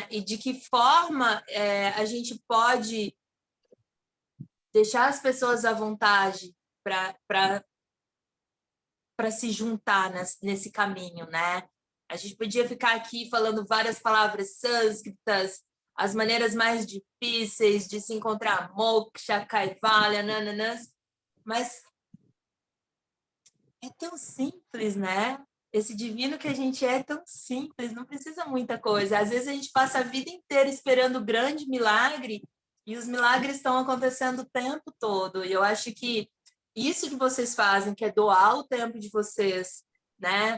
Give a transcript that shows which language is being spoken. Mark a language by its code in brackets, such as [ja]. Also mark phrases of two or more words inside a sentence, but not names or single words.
[pt] E de que forma a gente pode deixar as pessoas à vontade para se juntar nesse caminho, né? A gente podia ficar aqui falando várias palavras sânscritas, as maneiras mais difíceis de se encontrar, moksha, kaivalya, nananãs, mas é tão simples, né? Esse divino que a gente é tão simples, não precisa muita coisa. Às vezes a gente passa a vida inteira esperando o grande milagre e os milagres estão acontecendo o tempo todo. E eu acho que isso que vocês fazem, que é doar o tempo de vocês, né?